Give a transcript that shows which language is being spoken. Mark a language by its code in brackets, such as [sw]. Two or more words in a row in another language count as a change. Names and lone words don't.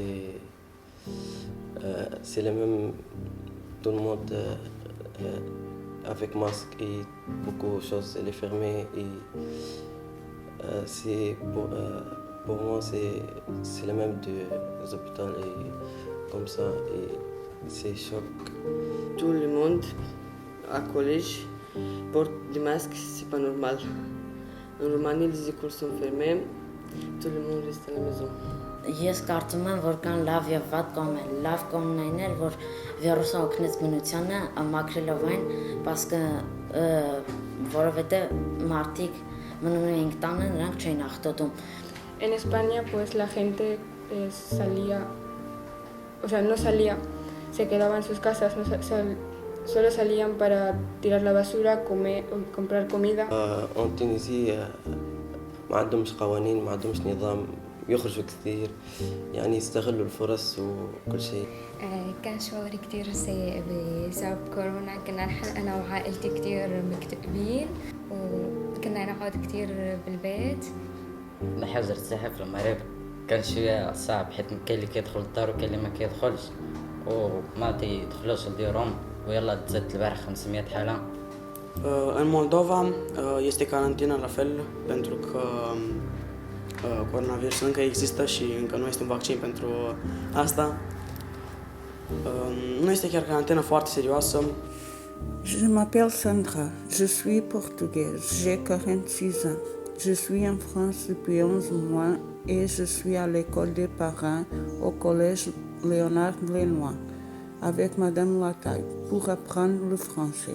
[fr] C'est le même, tout le monde avec masque et beaucoup de choses elle est fermée et c'est pour moi c'est le même des hôpitaux et comme ça et c'est choc. Tout le monde à collège porte des masques, c'est pas normal. En Roumanie, les écoles sont fermées, tout le monde reste à la maison. [hy] Ես կարծում եմ, որ կան լավ եւ վատ կողմեր։ Լավ կողմն այն էր, որ վիրուսը օգնեց բնությանը մաքրելով այն, պասկը որովհետեւ մարդիկ մնում էին տանը, նրանք չէին աղտոտում։ [es] En España, pues la gente salía, o sea, no salía, se quedaba en sus casas, solo salían para tirar la basura, comer, comprar comida. [fr] En Tunisie [ar] ما عندهمش قوانين ما عندهمش نظام يخرجوا كثير يعني يستغلوا الفرص وكل شيء. كان شعوري كتير سيء بسبب كورونا. كنا نحن أنا وعائلتي كتير مكتئبين وكنا نقعد كتير بالبيت. بحجر السحب في المغرب كان شوية صعب حيت كاين اللي كيدخل الدار وكاين اللي ما كيدخلش وما تيدخلوش لديرهم ويلا تزاد البارح 500 حالة [ro] În Moldova este carantină la fel pentru că coronavirusul încă există și încă nu este un vaccin pentru asta. Nu este chiar carantină foarte serioasă. [fr] Je m'appelle Sandra, je suis portugaise, j'ai 46 ans. Je suis en France depuis 11 mois et je suis à l'école des parents au collège Léonard Lenoir avec Madame Lataille pour apprendre le français.